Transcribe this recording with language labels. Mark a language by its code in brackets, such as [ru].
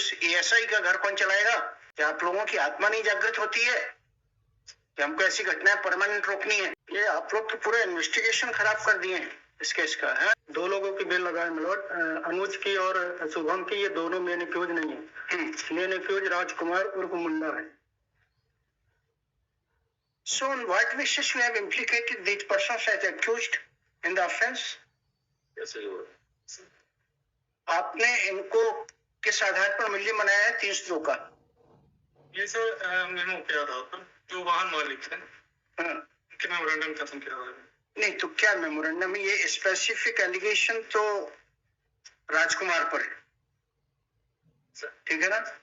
[hi] उस एएसआई का घर कौन चलाएगा? क्या आप लोगों की आत्मा नहीं जागृत होती है कि हमको ऐसी घटनाएं परमानेंट रोकनी है? ये आप लोग तो पूरा इन्वेस्टिगेशन खराब कर दिए हैं इस केस का है। 2 लोगों की बेल लगाए मिलोड, अनुज की और शुभम की। ये दोनों मेन एक्यूज नहीं है। मेन एक्यूज राजकुमार उर्फ मुंडा है। [en] So on what basis you have implicated these persons as accused in the offence? Yes, sir. [hi] आपने इनको किस आधार पर मुलजिम बनाया है 302 का? ये सर मेमो किया था जो वाहन मालिक है, उनके मेमोरेंडम खत्म किया हुआ है। नहीं तो क्या मेमोरेंडम? ये स्पेसिफिक एलिगेशन तो राजकुमार पर है, ठीक है ना?